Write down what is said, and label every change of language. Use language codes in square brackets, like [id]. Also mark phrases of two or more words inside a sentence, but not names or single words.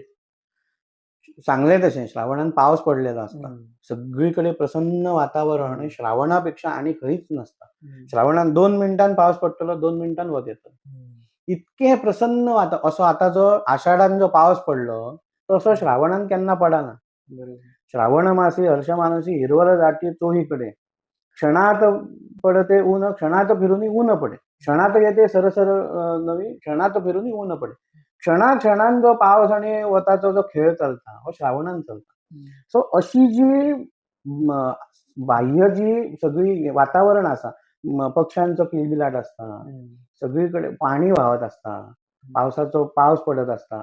[kok] चांगले तशें श्रावणान पावस पडलेलो आसता. हं. सगळीकडे प्रसन्न वातावरण हं. आणि श्रावणापेक्षा आणि खंयच नसता. हं. श्रावणान 2 मिनिटान पावस पडटलो, 2 मिनिटान वत येतलो. इतके प्रसन्न असो आता जो आषाढान जो पावस पडलो तसो श्रावणान केन्ना पडना. बरोबर. [mr] श्रावण मासी हर्ष मानसी हिरवळ दाटी चोहीकडे. क्षणात पडते ऊन, क्षणात फिरूनी ऊन पडे. क्षणात येते सरसर नवी, क्षणात फिरूनी ऊन पडे. [kok] क्षणाक्षणान जो पावस आणि वताचो जो खेळ चलता हो श्रावणान चलता. सो अशी जी बाह्य जी सगळी वातावरण आसा, पक्ष्यांचो किलबिलाट असता, सगळीकडे पाणी व्हावत असता, पावसाचो पावस पडत असता.